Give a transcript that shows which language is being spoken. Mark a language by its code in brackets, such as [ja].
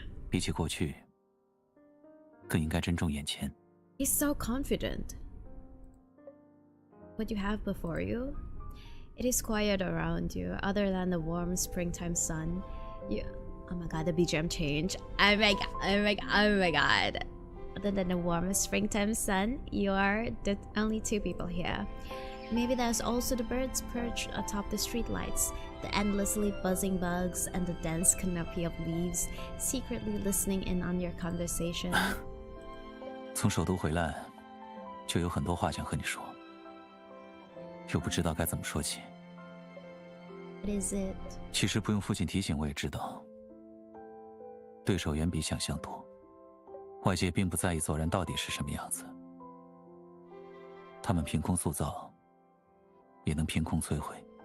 [zh] 比起过去，更应该珍重眼前。 [en] He's so confident. What you have before you? It is quiet around you, other than the warm springtime sun. Oh my god, the BGM change. Oh my god. Other than the warm springtime sun, you are the only two people here. Maybe there's also the birds perched atop the streetlights, the endlessly buzzing bugs, and the dense canopy of leaves, secretly listening in on your conversation. [zh] 从首都回来，就有很多话想和你说，又不知道该怎么说起。 [en] What is it? [zh] 其实不用父亲提醒，我也知道，对手远比想象多。外界并不在意走人到底是什么样子，他们凭空塑造，也能凭空摧毁。